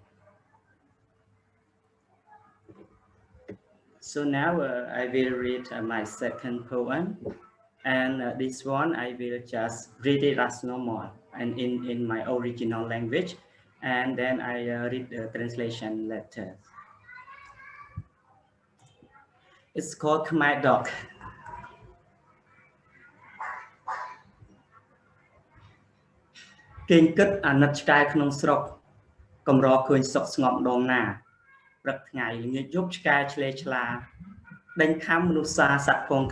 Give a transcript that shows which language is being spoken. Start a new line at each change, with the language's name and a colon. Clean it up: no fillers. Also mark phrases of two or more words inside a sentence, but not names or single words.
English: So now I will read my second poem, and this one I will just read it as normal and in my original language, and then I read the translation later. It's called My Dog.
Khmer: គេងគិតអាណិតឆ្កែក្នុងស្រុកកម្រឃើញសុខស្ងប់ដងណាព្រឹកថ្ងៃល្ងាចយប់ឆ្កែឆ្លេឆ្លាដេញខំមនុស្សសាសាក់ផង